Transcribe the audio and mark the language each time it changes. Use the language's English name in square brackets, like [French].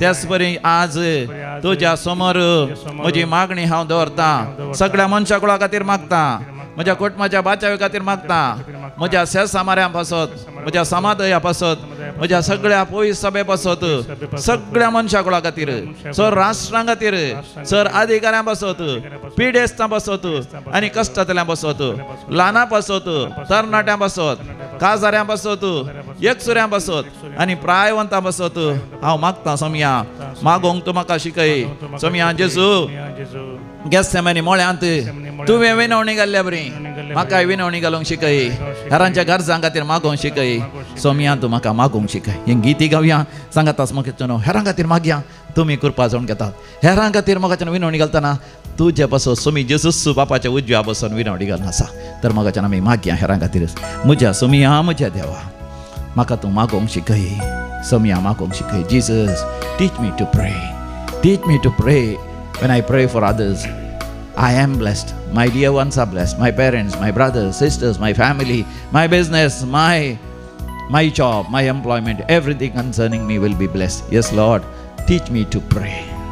[Goan Konkani] त्याच परी आज तुज्या समोर म्हजी मागणी हांव दवरतां. सगळ्या मनशां कुळा खातीर मागता, म्हज्या कुटुंबाच्या बाचावे खातीर मागता, म्हज्या शेजाऱ्यां पासत, म्हज्या समाधया पासत, म्हज्या सगळ्या पयस सभे पासत, सगळ्या मनशां कुळा खातीर, सर राष्ट्रां खातीर, सर अधिकाऱ्यां पासत, पिडेस्तां पासत आनी कश्टांतल्यां पासत, ल्हानां पासत, तरणाट्यां पासत, काजाऱ्यां पासत, एकसुऱ्यां पासत आनी प्रायवंतां पासत हांव मागतां. समया मागोंक तूं म्हाका शिकय. समया जेजू गेत्सेमनी मोळ्यांत तुवें विनवणी घाल्ल्या बरी, म्हाकाय विनवणी घालूंक शिकय. हेरांच्या गरजां खातीर मागोवंक शिकय. सोम्या तूं म्हाका मागोवंक शिकय. ही गीती गावया, सांगातास म्हाका हेरां खातीर मागया, तुमी कृपा जावन घेतात. हेरां खातीर म्हाका विनवणी घालतना तुजे पासून सोमी जेजूस बापाच्या उजव्या बसून विनवणी घालून आसा. तर म्हाका आमी मागया हेरां खातीर. म्हज्या सोमिया, म्हज्या देवा म्हाका तूं मागोवंक शिकय. सोमिया मागोवंक शिकय. [English] Jesus teach me to pray, teach me to pray. When I pray for others, I am blessed. My dear ones are blessed. My parents, my brothers, sisters, my family, my business, my job, my employment, everything concerning me will be blessed. Yes, Lord, teach me to pray.